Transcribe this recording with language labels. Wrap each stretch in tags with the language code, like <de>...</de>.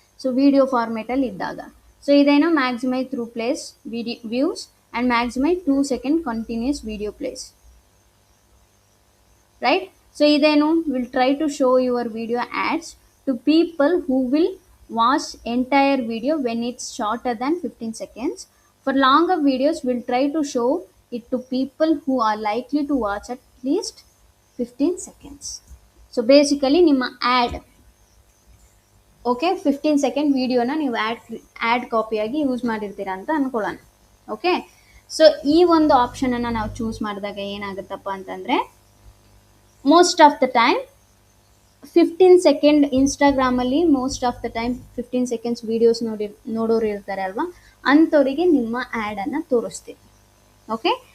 <kn>So video ಫಾರ್ಮೇಟಲ್ಲಿ ಇದ್ದಾಗ.</kn> <en>So ಇದೇನೋ maximise through plays views and maximise 2 seconds continuous video plays, right?</en> <kn>So ಇದೇನು,</kn> <en>Will try to show your video ads to people who will watch entire video when it's shorter than 15 seconds. For longer videos, we'll try to show it to people who are likely to watch at least 15 seconds.</en> <kn>So basically ನಿಮ್ಮ add, okay, 15 second ವಿಡಿಯೋನ ನೀವು add ಕಾಪಿಯಾಗಿ use ಮಾಡಿರ್ತೀರ ಅಂತ ಅಂದ್ಕೊಳ್ಳೋಣ, okay? So ಈ ಒಂದು ಆಪ್ಷನನ್ನು ನಾವು choose ಮಾಡಿದಾಗ ಏನಾಗುತ್ತಪ್ಪ ಅಂತಂದರೆ, most of the time 15 second ಇನ್ಸ್ಟಾಗ್ರಾಮಲ್ಲಿ most of the time 15 seconds videos ನೋಡೋರು ಇರ್ತಾರೆ ಅಲ್ವಾ, ಅಂಥವರಿಗೆ ನಿಮ್ಮ ಆ್ಯಡನ್ನು ತೋರಿಸ್ತೀವಿ, ಓಕೆ?</kn>